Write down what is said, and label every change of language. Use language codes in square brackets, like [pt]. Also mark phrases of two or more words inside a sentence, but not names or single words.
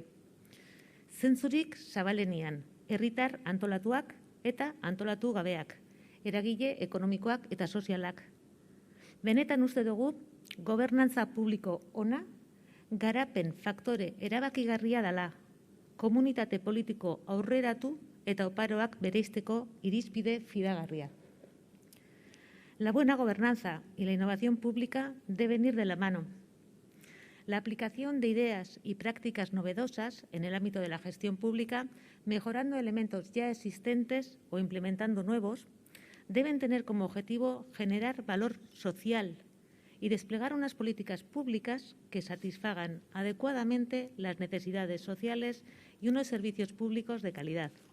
[eu] Zentzurik zabalenean, herritar antolatuak eta antolatu gabeak, eragile ekonomikoak eta sozialak. Benetan uste dugu, gobernantza publiko ona, garapen faktore erabakigarria dela, komunitate politiko aurreratu eta oparoak bereizteko irizpide fidagarria. [es] La buena gobernanza y la innovación pública deben ir de la mano. La aplicación de ideas y prácticas novedosas en el ámbito de la gestión pública, mejorando elementos ya existentes o implementando nuevos, deben tener como objetivo generar valor social y desplegar unas políticas públicas que satisfagan adecuadamente las necesidades sociales y unos servicios públicos de calidad.